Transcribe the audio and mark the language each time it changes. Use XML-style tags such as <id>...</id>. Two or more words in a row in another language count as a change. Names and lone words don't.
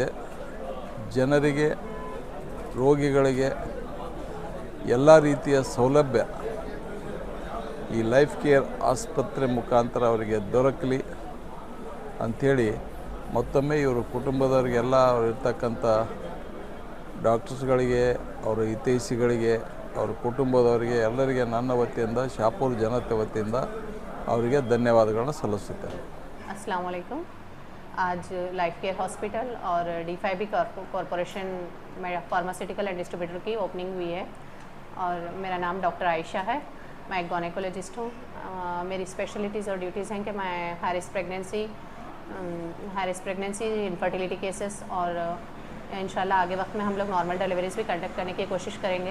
<kn>ಜನರಿಗೆ, ರೋಗಿಗಳಿಗೆ ಎಲ್ಲ ರೀತಿಯ ಸೌಲಭ್ಯ ಈ ಲೈಫ್ ಕೇರ್ ಆಸ್ಪತ್ರೆ ಮುಖಾಂತರ ಅವರಿಗೆ ದೊರಕಲಿ ಅಂಥೇಳಿ ಮತ್ತೊಮ್ಮೆ ಇವರು ಕುಟುಂಬದವರಿಗೆಲ್ಲ ಅವ್ರು ಇರ್ತಕ್ಕಂಥ ಡಾಕ್ಟರ್ಸ್ಗಳಿಗೆ, ಅವರ ಹಿತೈಷಿಗಳಿಗೆ, ಅವ್ರ ಕುಟುಂಬದವರಿಗೆ ಎಲ್ಲರಿಗೆ ನನ್ನ ವತಿಯಿಂದ, ಶಹಾಪುರ ಜನತೆ ವತಿಯಿಂದ ಅವರಿಗೆ ಧನ್ಯವಾದಗಳನ್ನು ಸಲ್ಲಿಸುತ್ತೇನೆ.</kn> <ar>السلام عليكم.</ar> <hi>आज लाइफ केयर हॉस्पिटल और D5 कॉरपोरेशन में</hi> <en>pharmaceutical and distributor</en> <hi>की ओपनिंग हुई है और मेरा नाम डॉक्टर आयशा है। मैं एक गायनेकोलॉजिस्ट हूँ। मेरी स्पेशलिटीज़ और ड्यूटीज़ हैं कि मैं</hi> <en>high risk pregnancy, infertility cases</en> <hi>और इंशाल्लाह आगे वक्त में हम लोग</hi> <en>normal deliveries</en> <hi>भी कंडक्ट करने की कोशिश करेंगे।</hi>